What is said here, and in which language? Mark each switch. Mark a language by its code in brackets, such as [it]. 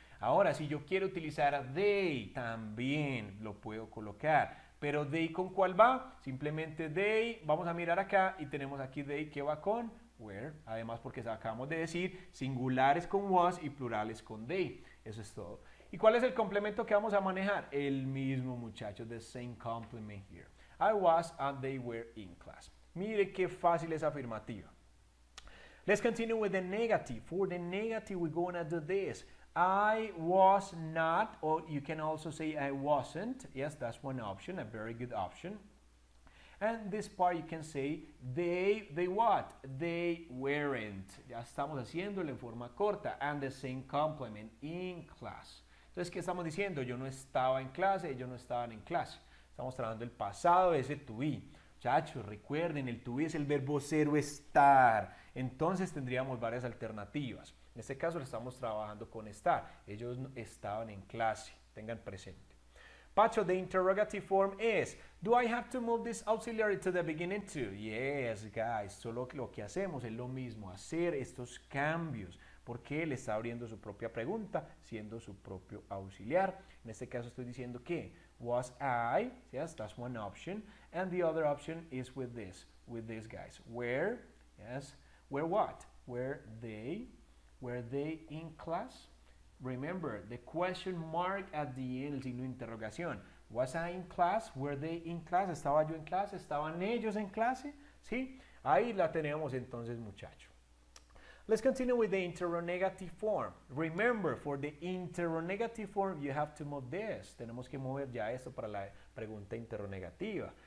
[es] Ahora, si yo quiero utilizar they, también lo puedo colocar. Pero they, ¿con cuál va? Simplemente they, vamos a mirar acá y tenemos aquí they que va con where. Además porque acabamos de decir singulares con was y plurales con they. Eso es todo. ¿Y cuál es el complemento que vamos a manejar? El mismo, muchachos, [en] the same complement here. I was and they were in class. [es] Mire qué fácil es afirmativa. [en] Let's continue with the negative. For the negative, we're going to do this. I was not, or you can also say I wasn't. Yes, that's one option, a very good option. And this part you can say they what? They weren't. [es] Ya estamos haciéndolo en forma corta. [en] And the same complement, in class. [es] Entonces, ¿qué estamos diciendo? Yo no estaba en clase, ellos no estaban en clase. Estamos trabajando el pasado de ese to be. Muchachos, recuerden, el to be es el verbo ser o estar. Entonces tendríamos varias alternativas. En este caso lo estamos trabajando con estar. Ellos estaban en clase. Tengan presente. [en] Pacho, the interrogative form is, do I have to move this auxiliary to the beginning too? Yes, guys. [es] Solo lo que hacemos es lo mismo, hacer estos cambios. Porque él está abriendo su propia pregunta, siendo su propio auxiliar. En este caso estoy diciendo que [en] was I, yes, that's one option, and the other option is with these guys. Where, yes, where what? Were they in class? Remember, the question mark at the end, [es] el signo de interrogación. [en] Was I in class? Were they in class? [es] ¿Estaba yo en clase? ¿Estaban ellos en clase? ¿Sí? Ahí la tenemos entonces, muchachos. [en] Let's continue with the interrogative form. Remember, for the interrogative form, you have to move this. [es] Tenemos que mover ya esto para la pregunta interrogativa.